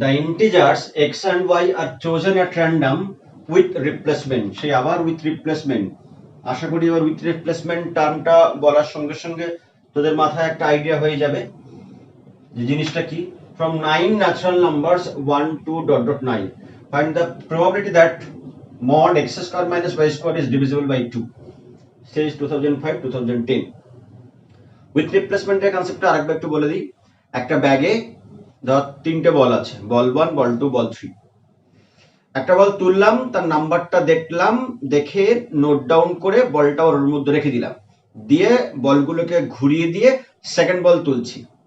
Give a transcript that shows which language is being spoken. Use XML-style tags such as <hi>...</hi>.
<en>The integers x and y are chosen at random with replacement.</en> <bn>সেই আবার with replacement, আশা করি এবার with replacement টার্মটা বলার সঙ্গে সঙ্গে তোদের মাথায় একটা আইডিয়া হয়ে যাবে যে জিনিসটা কি।</bn> <en>From 9 natural numbers 1 to dot dot 9, find the probability that mod x square minus y square is divisible by 2. Says 2005 2010.</en> <bn>With রিপ্লেসমেন্টের কনসেপ্টটা আরেকবার একটু বলে দিই। একটা ব্যাগে ধর 3টে বল আছে, বল 1, বল 2, বল 3। একটা বল তুললাম, তার নাম্বারটা দেখলাম, দেখে নোট ডাউন করে বলটা ওর মধ্যে রেখে দিলাম, দিয়ে বলগুলোকে ঘুরিয়ে দিয়ে সেকেন্ড বল তুলছি।</bn>